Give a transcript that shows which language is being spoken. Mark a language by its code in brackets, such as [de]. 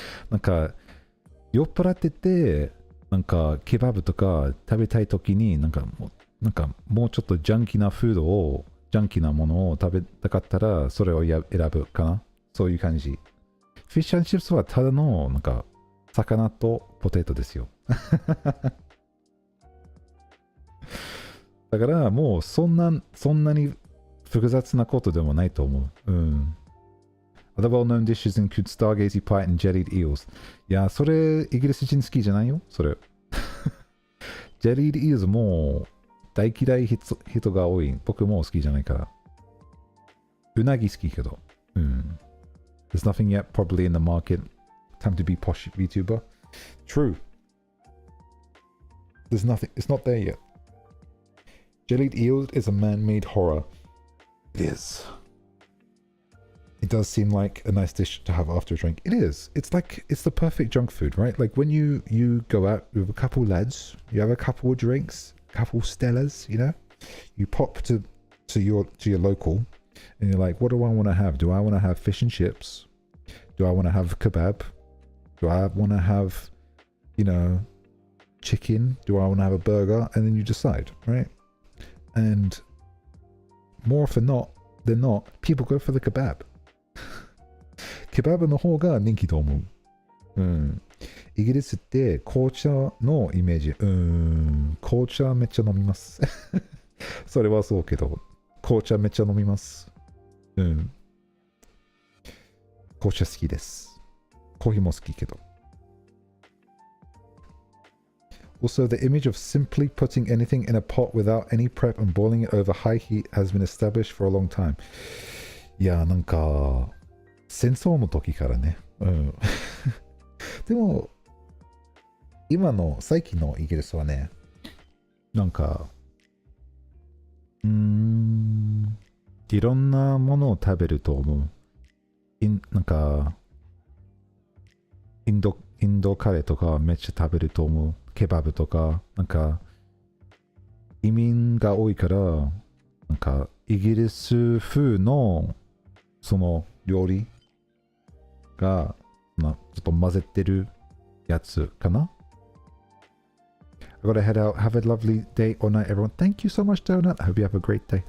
[ja] なんか、酔っ払ってて、なんか、ケバブとか食べたいときに、なんかもうちょっとジャンキーなフードを、ジャンキーなものを食べたかったら、それを選ぶかな。そういう感じ。フィッシュ&チップスはただの、なんか、魚とポテトですよ。だからもうそんなに複雑なことでもないと思う。うん。 [en] Other well-known dishes include stargazy pie and jellied eels. [ja] いや、それイギリス人好きじゃないよ、それ。jellied eels もう大嫌い人が多い。僕も好きじゃないから。うなぎ好きけど。うん。 [en] There's nothing yet probably in the market. Time to be posh VTuber. True. There's nothing. It's not there yet. Jellied eels is a man-made horror. It is. It does seem like a nice dish to have after a drink. It is. It's the perfect junk food, right? Like when you go out with a couple lads, you have a couple of drinks, couple Stellas, you know? You pop to your local and you're like, what do I want to have? Do I want to have fish and chips? Do I want to have kebab? Do I want to have, you know, chicken? Do I want to have a burger? And then you decide, right? And more often than not, people go for the kebab. [ja] ケバブの方が人気と思う。うん。イギリスって紅茶のイメージ。紅茶めっちゃ飲みます。それはそうけど、紅茶めっちゃ飲みます。うん。紅茶好きです。コーヒーも好きけど。 [en] Also, the image of simply putting anything in a pot without any prep and boiling it over high heat has been established for a long time. [ja] いや、なんか、戦争の時からね。うん。でも、最近のイギリスはね、なんか、いろんなものを食べると思う。なんか、インドカレーとかめっちゃ食べると思う。ケバブとか、なんか、移民が多いから、なんか、イギリス風のその料理がちょっと混ぜてるやつかな。 [en] I gotta head out. Have a lovely day or night, everyone. Thank you so much, Donut. I hope you have a great day.